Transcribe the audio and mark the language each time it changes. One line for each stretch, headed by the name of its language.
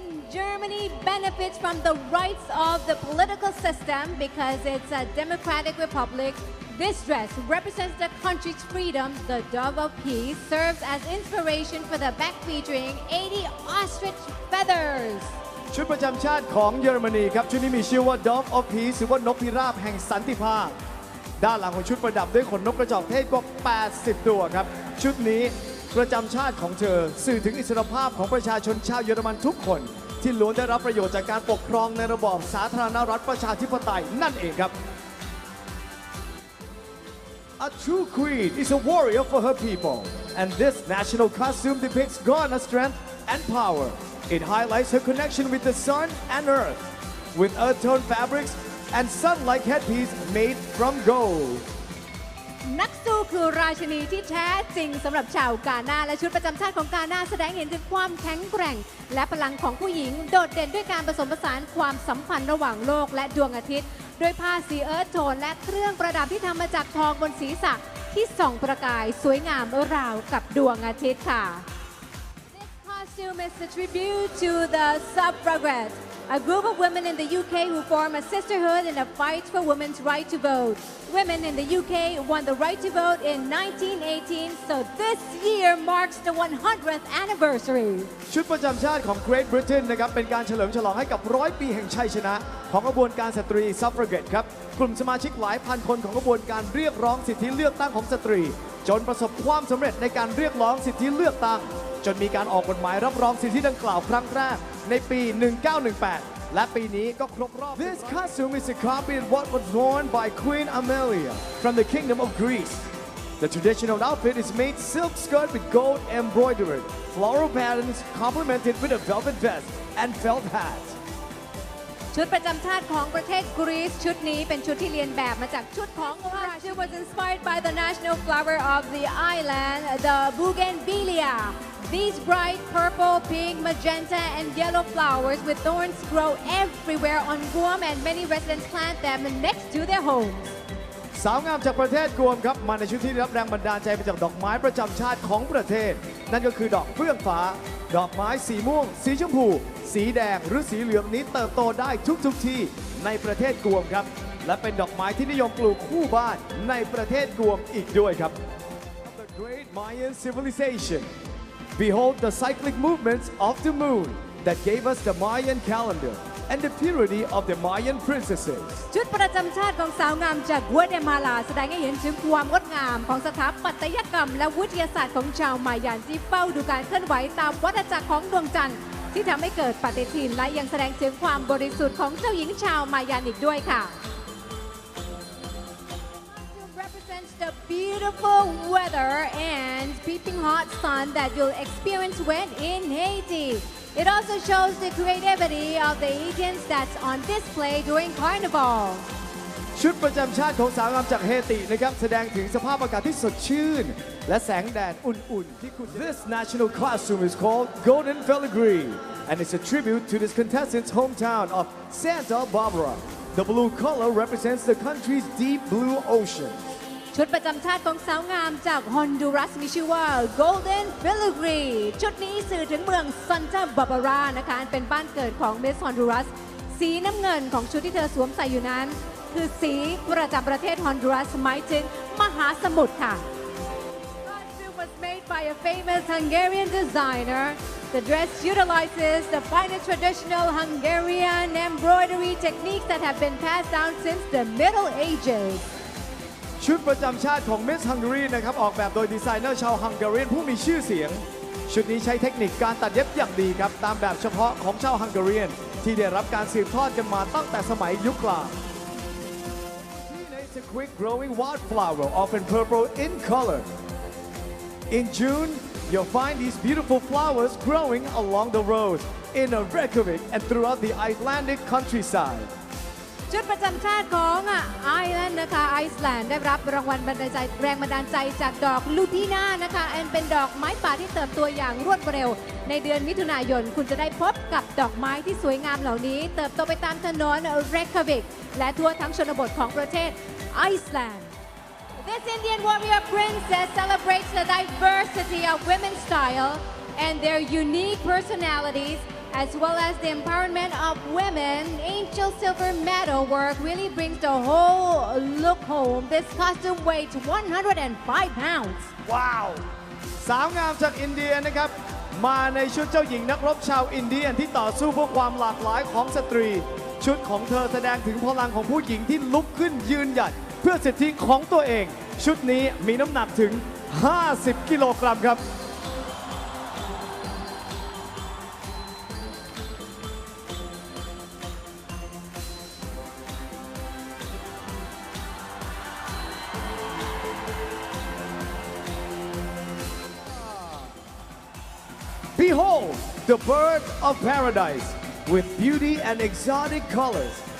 English: Germany benefits from the rights of the political system because it's a democratic republic. This dress represents the country's freedom. The Dove of Peace serves as inspiration for the back featuring 80 ostrich feathers.
Thai: ชุดประจำชาติของเยอรมนีครับชุดนี้มีชื่อว่า Dove of Peace หรือว่านกพิราบแห่งสันติภาพด้านหลังของชุดประดับด้วยขนนกกระจอกเทศกว่า 80 ตัวครับชุดนี้ประจำชาติของเธอสื่อถึงอิสรภาพของประชาชนชาวเยอรมันทุกคนที่ล้วนได้รับประโยชน์จากการปกครองในระบอบสาธารณรัฐประชาธิปไตยนั่นเองครับ
English: A true queen is a warrior for her people and this national costume depicts Ghana's strength and power. It highlights her connection with the sun and earth with earth tone fabrics and sun-like headpiece made from gold.
Thai: นักสู้คือราชินีที่แท้จริงสำหรับชาวกาหน้าและชุดประจำชาติของกาหน้าแสดงเห็นถึงความแข็งแกร่งและพลังของผู้หญิงโดดเด่นด้วยการผสมผสานความสัมพันธ์ระหว่างโลกและดวงอาทิตย์ด้วยผ้าสีเอิร์ธโทนและเครื่องประดับที่ทำมาจากทองบนศีรษะที่ส่องประกายสวยงามราวกับดวงอาทิตย์ค่ะ
English: This costume is a tribute to the suffragettes, a group of women in the UK who form a sisterhood in a fight for women's right to vote. Women in the UK won the right to vote in 1918, so this year marks the 100th anniversary.
Thai: ชุดประจำชาติของ Great Britain นะครับเป็นการเฉลิมฉลองให้กับ100 ปีแห่งชัยชนะของกระบวนการสตรี Suffragette ครับกลุ่มสมาชิกหลายพันคนของกระบวนการเรียกร้องสิทธิเลือกตั้งของสตรีจนประสบความสำเร็จในการเรียกร้องสิทธิเลือกตั้งจนมีการออกกฎหมายรับรองสิทธิดังกล่าวครั้งแรกในปี 1918 และปีนี้ก็ครบรอบ
English: This costume is a copy of what was worn by Queen Amelia from the Kingdom of Greece. The traditional outfit is made silk skirt with gold embroidered, floral patterns complemented with a velvet vest and felt hat.
Thai: ชุดประจำชาติของประเทศกรีซชุดนี้เป็นชุดที่เรียนแบบมาจากชุดของราชินี
English: was inspired by the national flower of the island, the bougainvillea. These bright purple, pink, magenta, and yellow flowers with thorns grow everywhere on Guam, and many residents plant them next to their homes.
Thai: สาวงามจากประเทศกวมครับมาในชุดที่ได้รับแรงบันดาลใจมาจากดอกไม้ประจำชาติของประเทศนั่นก็คือดอกเฟื่องฟ้าดอกไม้สีม่วงสีชมพูสีแดงหรือสีเหลืองนี้เติบโตได้ทุกที่ในประเทศกวมครับและเป็นดอกไม้ที่นิยมปลูกคู่บ้านในประเทศกวมอีกด้วยครับ
English: The Great Mayan Civilization Behold the cyclic movements of the moon that gave us the Mayan calendar and the purity of the Mayan princesses
Thai: ชุดประจำชาติของสาวงามจากกัวเตมาลาแสดงให้เห็นถึงความงดงามของสถาปัตยกรรมและวิทยาศาสตร์ของชาวมายันที่เฝ้าดูการเคลื่อนไหวตามวัฏจักรของดวงจันทร์ที่ทำให้เกิดปฏิทินและยังแสดงถึงความบริสุทธิ์ของเจ้าหญิงชาวมายันอีกด้วยค่ะ
English: represents the beautiful weather and peeping hot sun that you'll experience when in Haiti. It also shows the creativity of the Haitians that's on display during Carnival.
Thai: ชุดประจำชาติของสาวงามจากเฮตินะครับแสดงถึงสภาพอากาศที่สดชื่นและแสงแดดอุ่นๆที่คุณ
English: This national costume is called Golden Filigree and it's a tribute to this contestant's hometown of Santa Barbara. The blue color represents the country's deep blue ocean.
Thai: ชุดประจำชาติของสาวงามจากฮอนดูรัสมีชื่อว่า Golden Filigree ชุดนี้สื่อถึงเมืองซันตาบาบารานะคะเป็นบ้านเกิดของเมสฮอนดูรัสสีน้ำเงินของชุดที่เธอสวมใส่อยู่นั้นคือสีประจำประเทศฮอนดูรัสหมายถึงมหาสมุทรค่ะ
English: The costume was made by a famous Hungarian designer. The dress utilizes the finest traditional Hungarian embroidery techniques that have been passed down since the Middle Ages.
Thai: ชุดประจำชาติของ Miss Hungary นะครับออกแบบโดยดีไซเนอร์ชาวฮังการีผู้มีชื่อเสียงชุดนี้ใช้เทคนิคการตัดเย็บอย่างดีครับตามแบบเฉพาะของชาวฮังการีที่ได้รับการสืบทอดกันมาตั้งแต่สมัยยุคกลาง
English: It's a quick growing wildflower often purple in color. In June, you'll find these beautiful flowers growing along the roads in Reykjavik and throughout the Icelandic countryside.
Thai: ชุดประจำชาติของไอร์แลนด์นะคะไอซ์แลนด์ได้รับรางวัลแรงบันดาลใจจากดอกลูปีน่านะคะเป็นดอกไม้ป่าที่เติบโตอย่างรวดเร็วในเดือนมิถุนายนคุณจะได้พบกับดอกไม้ที่สวยงามเหล่านี้เติบโตไปตามถนนเรคาวิกและทั่วทั้งชนบทของประเทศไอซ์แลนด์
English: This Indian warrior princess celebrates the diversity of women's style and their unique personalities as well as the empowerment of women, Angel Silver Metal work really brings the whole look home. This costume weighs 105 pounds.
Thai: ว้าว สาวงามจากอินเดียนะครับ มาในชุดเจ้าหญิงนักรบชาวอินเดียนที่ต่อสู้เพื่อความหลากหลายของสตรี ชุดของเธอแสดงถึงพลังของผู้หญิงที่ลุกขึ้นยืนหยัดเพื่อสิทธิของตัวเอง ชุดนี้มีน้ำหนักถึง 50 กิโลกรัมครับ
English: Behold, the bird of paradise with beauty and exotic colors.